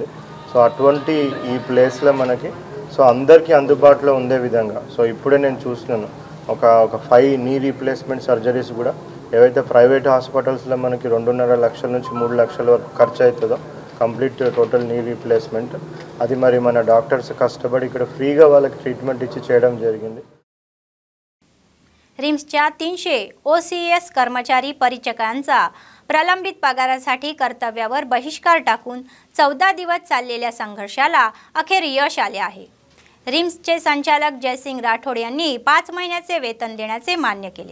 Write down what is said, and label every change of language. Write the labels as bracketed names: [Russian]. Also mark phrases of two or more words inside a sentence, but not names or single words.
[Telugu] సో అటువంటి ఈ ప్లేస్లో మనకి సో అందరికీ అందుబాటులో ఉండే విధంగా సో ఇప్పుడే నేను చూస్తున్నాను ఒక 5 [English] knee replacement surgeries [Telugu] కూడా ఏవైతే [English] private hospitals [Telugu] మనకి 2.5 లక్షల నుంచి 3 లక్షల వరకు ఖర్చు అవుతుందో [English] complete total knee replacement [Telugu] అది మరి మన డాక్టర్స్ కష్టపడి ఇక్కడ ఫ్రీగా వాళ్ళకి ట్రీట్మెంట్ ఇచ్చి చేయడం జరిగింది। [Marathi] रिम्सच्या 300 OCS कर्मचारी परिचकांचा प्रलंबित पगारासाठी कर्तव्यावर बहिष्कार टाकून 14 दिवस चाललेल्या संघर्षाला अखेर यश आले आहे। रिम्सचे संचालक जयसिंग राठोड यांनी 5 महिन्याचे वेतन देण्याचे मान्य केले।